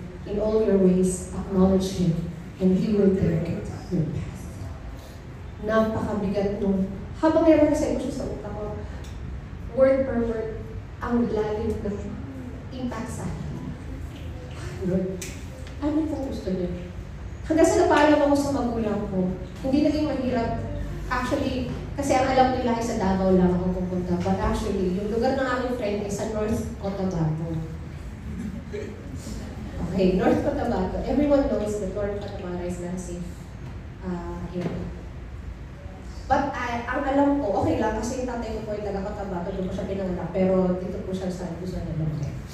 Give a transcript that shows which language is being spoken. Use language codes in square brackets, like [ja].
[en] In all your ways, acknowledge Him, and He will direct your path. [tl] Napakabigat nung, habang meron kasi ito sa utak ko, word per word, ang lalim ng impact sa akin. Lord, ano pong gusto niyo? Hanggang sa napaalam ako sa magulang ko, hindi naging mahirap. Actually, kasi ang alam nila ay sa Davao lang ako pupunta. But actually, yung lugar ng aking friend ay sa North Cotabato. [en] Okay, North Cotabato. Everyone knows that North Cotabato is not safe area. [tl] But ang alam ko, okay lang kasi yung tatay ko po ay taga Cotabato, doon ko siya pinanganak, pero dito po siya sa Luzon na lumaki.